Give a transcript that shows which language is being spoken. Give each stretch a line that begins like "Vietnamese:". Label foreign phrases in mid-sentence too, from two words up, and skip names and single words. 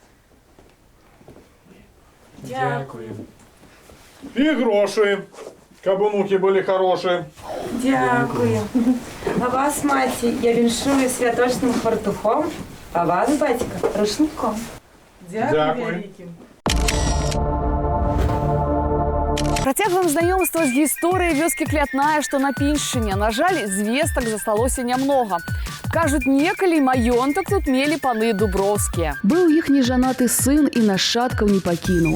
Ukrainian: Дякую. І гроші, каб онуки були хороші. Дякую. А вас, маті, я віншую святочним фартухом, а вас, батька, рушником. Дякую. Великим.
Belarusian: Працягваем знаёмства з гісторыяй вёскі Клятная, што на Піншчыне. На жаль, звестак засталося нямнога. Кажуць, некалі маёнтак тут мелі паны дуброўскія. Быў іх нежанаты сын і нашчадкаў не пакінуў.